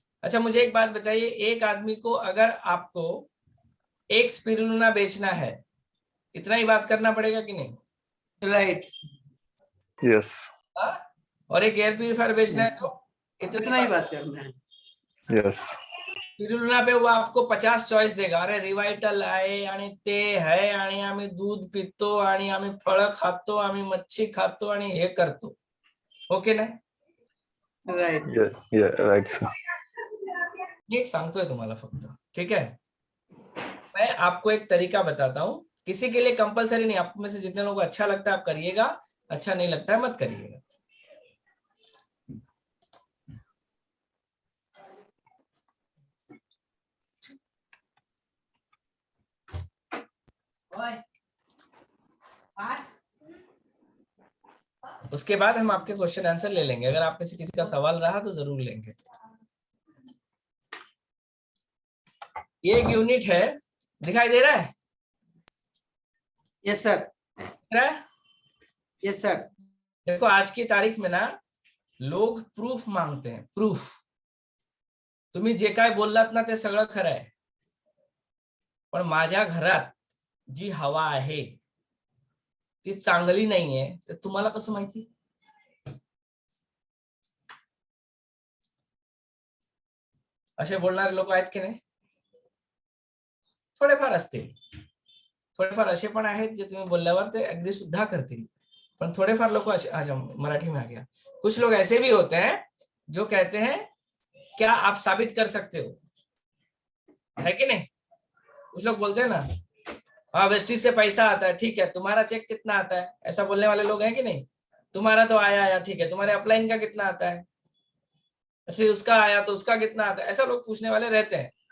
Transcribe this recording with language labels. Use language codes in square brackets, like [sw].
[hi] अच्छा मुझे एक बात बताइए, एक आदमी को अगर आपको एक स्पिरुलिना बेचना है, इतना ही बात करना पड़ेगा कि नहीं? [en] right, yes [hi] और एक एयर प्यूरिफायर बेचना है तो इतना ही बात करना है। [en] yes [hi] स्पिरुलिना पे वो आपको 50 चॉईस देगा। [mr] अरे रिवाइटल आहे आणि ते आहे आणि आम्ही दूध पितो आणि आम्ही फळं खातो, आम्ही मच्छी खातो आणि हे करतो, ओके नाही? [en] Right, right sir. [mr] मी एक सांगतोय तुम्हाला फक्त, [hi] ठीक है? मैं आपको एक तरीका बताता हूँ, किसी के लिए कंपलसरी नहीं। आप में से जितने लोगों को अच्छा लगता है आप करिएगा, अच्छा नहीं लगता है मत करिएगा। उसके बाद हम आपके क्वेश्चन आंसर ले लेंगे। अगर आप में से किसी का सवाल रहा तो जरूर लेंगे। ये एक यूनिट है, दिखाई दे रहा है? [en] yes sir, [hi] दिख रहा है? [en] Yes sir. [hi] देखो आज की तारीख में ना लोग प्रूफ मांगते हैं, प्रूफ। [mr] तुम्ही जे काय बोललात ना ते सगळं खरं आहे, पण माझ्या घरात जी हवा आहे ती चांगली नाहीये, तर तुम्हाला कसं माहिती? असे बोलणारे लोक आहेत की नाही? थोडेफार असतील, थोडेफार असे पण आहेत जे तुम्ही बोलल्यावर ते अगदी सुद्धा करतील, पण थोड़ेफार [hi] लोग मराठी में आ गया। कुछ लोग ऐसे भी होते हैं जो कहते हैं क्या आप साबित कर सकते हो, है कि नहीं? कुछ लोग बोलते हैं ना, हाँ वेस्टिज से पैसा आता है, ठीक है, तुम्हारा चेक कितना आता है, ऐसा बोलने वाले लोग हैं कि नहीं? तुम्हारा तो आया, ठीक है, तुम्हारे अपलाइन का कितना आता है, अच्छा उसका आया तो उसका कितना आता है, ऐसा लोग पूछने वाले रहते हैं।